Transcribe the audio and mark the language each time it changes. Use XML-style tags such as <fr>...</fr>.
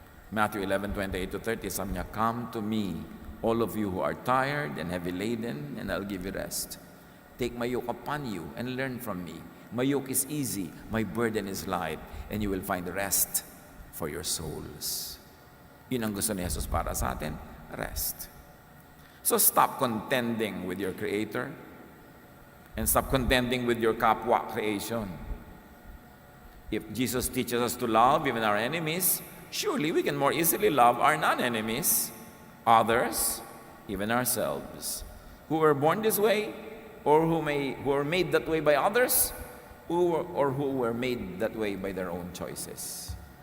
<en>Matthew 11:28-30,</en> <tl>sabi niya,</tl> <en>"Come to me, all of you who are tired and heavy laden, and I'll give you rest. Take my yoke upon you and learn from me. My yoke is easy, my burden is light, and you will find rest for your souls."</en> <tl>Yun ang gusto ni Jesus para sa atin, rest.</tl> <en>So stop contending with your Creator and stop contending with your kapwa creation. If Jesus teaches us to love even our enemies, surely we can more easily love our non-enemies, others, even ourselves, who were born this way, or who were made that way by others, or who were made that way by their own choices.</en>